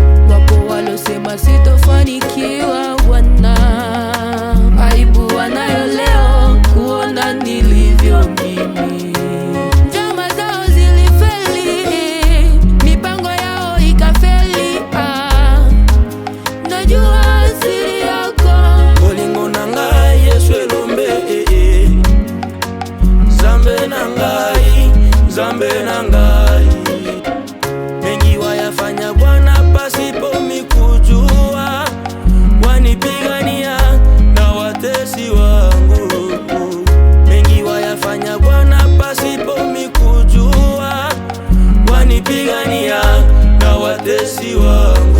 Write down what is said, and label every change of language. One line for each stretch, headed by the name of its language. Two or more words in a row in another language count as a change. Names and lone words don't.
Swahili: Wapo walosema sitofanikiwa, wana aibu wanayo leo kuona nilivyo mimi. Njama zao zilifeli, mipango yao ikafeli. Ah, najua siri yako.
Lingala: Bolingo na ngai, Yesu elombe, eh, eh. Nzambe na ngai, Nzambe na ngai.
Swahili: Mengi wayafanya Bwana pasipo mikujua. Wanipigania na watesi wangu. Mengi wayafanya Bwana pasipo mikujua. Wanipigania na watesi wangu.